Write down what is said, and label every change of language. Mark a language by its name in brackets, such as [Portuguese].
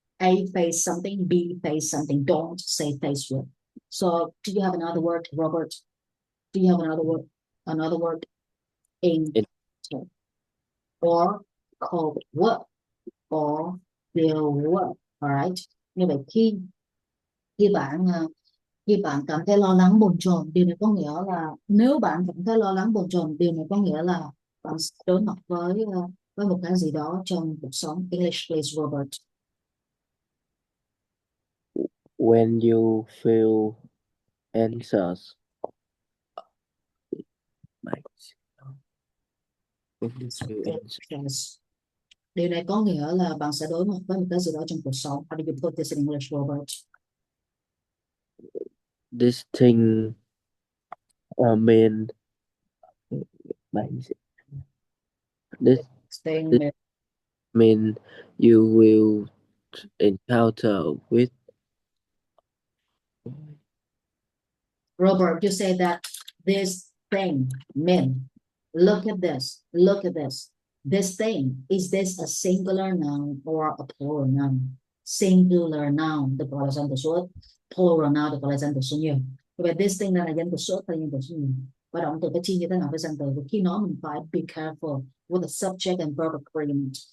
[English] A face something, B face something. Don't say face with. So do you have another word, Robert? Do you have another word? Another word in In, or cold work or field work. Alright. [Vietnamese] Như vậy khi bạn khi bạn cảm thấy lo lắng bồn chồn, điều này có nghĩa là nếu bạn cảm thấy lo lắng bồn chồn, điều này có nghĩa là bạn sẽ đối mặt với một cái gì đó trong cuộc sống. [English] English please, Robert. when you feel anxious. Like, when you feel anxious. Yes. [Vietnamese] Điều này có nghĩa là bạn sẽ đối mặt với một cái gì đó trong cuộc sống. [English] How do you put this in English, Robert? This thing mean like this Staying this mean you will encounter with. Robert, you say that this thing, men, look at this, look at this. This thing, is this a singular noun or a plural noun? [Vietnamese] Singular noun được gọi là danh từ số ít, plural noun được gọi là danh từ số nhiều. Vậy this thing là danh từ số ít hay danh từ số nhiều? Và động từ phải chia như thế nào với danh từ? Và khi nói mình phải be careful with the subject and verb agreement.